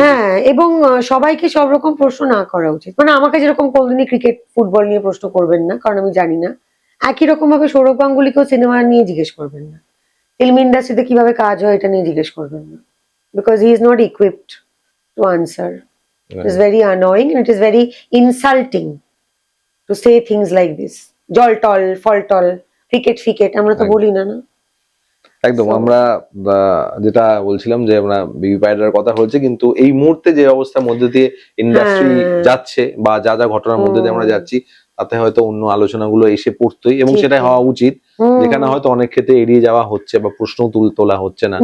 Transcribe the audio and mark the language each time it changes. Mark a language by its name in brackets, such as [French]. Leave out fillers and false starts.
[Bangla] হ্যাঁ, এবং সবাইকে সব রকম প্রশ্ন না করা উচিত। মানে আমাকে যেরকম কোনদিনই ক্রিকেট ফুটবল নিয়ে প্রশ্ন করবেন না, কারণ আমি জানি না। একই রকম ভাবে সৌরভ গাঙ্গুলিকেও সিনেমা নিয়ে জিজ্ঞেস করবেন না, ফিল্ম ইন্ডাস্ট্রিতে কিভাবে কাজ হয় এটা নিয়ে জিজ্ঞেস করবেন না, [English] Because he is not equipped to answer. It is very annoying and it is very insulting to say things like this. [Bangla] জল টল ফল টল ক্রিকেট ফিকেট আমরা তো বলি না। একদম। আমরা যেটা বলছিলাম যে আমরা বিবি পায়রার কথা হচ্ছে, কিন্তু এই মুহূর্তে যে অবস্থার মধ্যে দিয়ে ইন্ডাস্ট্রি যাচ্ছে বা যা যা ঘটনার মধ্যে দিয়ে আমরা যাচ্ছি, তাতে হয়তো অন্য আলোচনাগুলো এসে পড়তোই এবং সেটাই হওয়া উচিত, যেখানে হয়তো অনেক ক্ষেত্রে এড়িয়ে যাওয়া হচ্ছে বা প্রশ্ন তোলা হচ্ছে না।